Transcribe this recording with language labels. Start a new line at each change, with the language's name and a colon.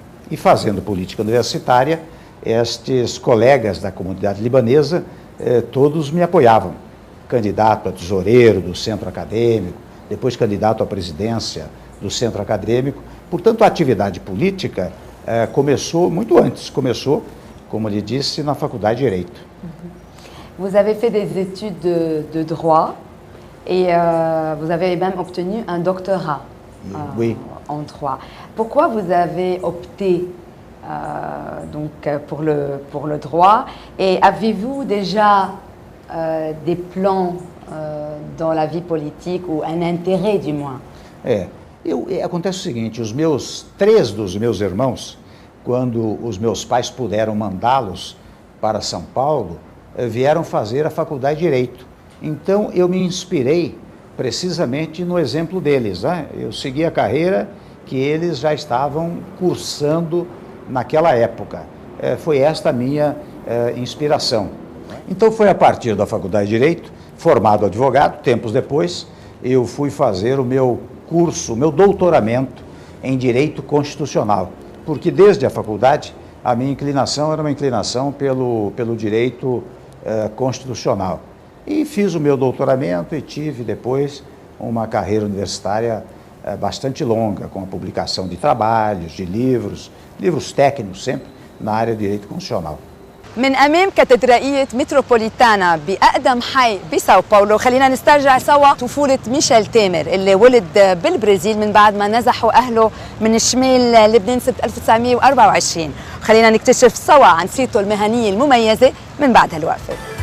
Portuguese: E fazendo política universitária, estes colegas da comunidade libanesa, todos me apoiavam. Candidato a tesoureiro do centro acadêmico, depois candidato à presidência do centro acadêmico. Portanto, a atividade política começou muito antes, começou, como lhe disse, na faculdade de Direito.
French: Vous avez fait des études de droit et vous avez même obtenu un doctorat oui. En droit. Pourquoi vous avez opté donc pour le droit et avez-vous déjà des plans dans la vie politique ou un intérêt du moins?
Portuguese: Acontece o seguinte, 3 dos meus irmãos, quando os meus pais puderam mandá-los para São Paulo, vieram fazer a faculdade de Direito. Então, eu me inspirei precisamente no exemplo deles, né? Eu segui a carreira que eles já estavam cursando naquela época. Foi esta a minha inspiração. Então, foi a partir da faculdade de Direito, formado advogado, tempos depois, eu fui fazer o meu curso, o meu doutoramento em Direito Constitucional, porque desde a faculdade a minha inclinação era uma inclinação pelo direito constitucional. E fiz o meu doutoramento e tive depois uma carreira universitária bastante longa, com a publicação de trabalhos, de livros técnicos sempre na área de direito constitucional.
Arabic: من أمام كاتدرائية متروبوليتانا بأقدم حي بساو باولو خلينا نسترجع سوا طفولة ميشيل تامر اللي ولد بالبرازيل من بعد ما نزحوا أهله من شمال لبنان سنة 1924. خلينا نكتشف سوا عن سيرته المهنية المميزة من بعد هالوقفة.